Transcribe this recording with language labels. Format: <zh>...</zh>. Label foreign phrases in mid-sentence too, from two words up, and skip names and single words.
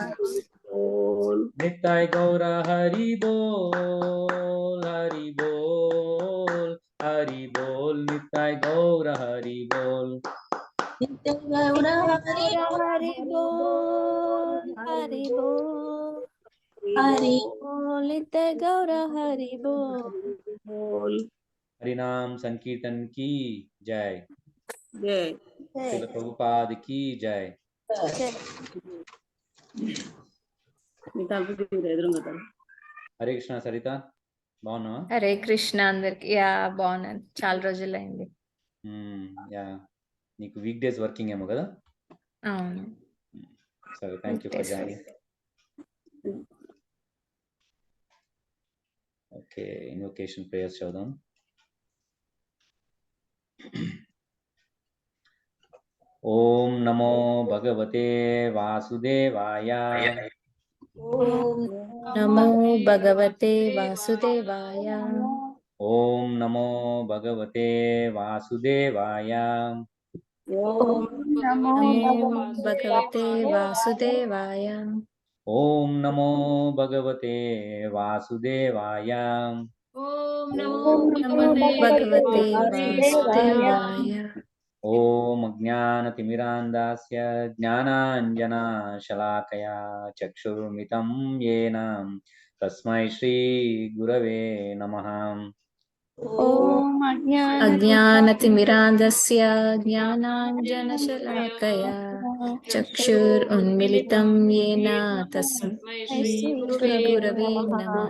<bn>নিতাই গৌর হরি বোল, হরি বোল, হরি বোল, নিতাই গৌর হরি বোল. নিতাই গৌর হরি বোল, হরি বোল, হরি বোল, নিতাই গৌর হরি বোল.</bn> <hi>हरिनाम संकीर्तन की जय। जय। श्रील प्रभुपाद की जय।</hi> <te>హరే కృష్ణ సరిత బాగున్నావా? హరే కృష్ణ అందరికి. యా బాగున్నాను, చాలా రోజులైంది. యా నీకు</te> <en>week days working</en> <te>ఏమో కదా? అవును.</te> <en>సరే, Thank you for joining. Okay, invocation prayers చదుదాం.</en> <sa>ఓం నమో భగవతే వాసుదేవాయ. ఓం నమో భగవతే వాసుదేవాయ. ఓం నమో భగవతే వాసుదేవాయ. ఓం నమో భగవతే వాసుదేవాయ. ఓం నమో భగవతే వాసుదేవాయ. ఓం నమో భగవతే వాసుదేవాయ. వాసుదేవాయ. ఓం అజ్ఞానతిమిరాంధాస్య జ్ఞానాంజనశలాకయా చక్షుర్మితం యేన తస్మై శ్రీ గురవే నమః. ఓం అజ్ఞానతిమిరాంధస్య జ్ఞానాంజనశలాకయా చక్షురున్మిళితం యేన తస్మై శ్రీ గురవే నమః.</sa>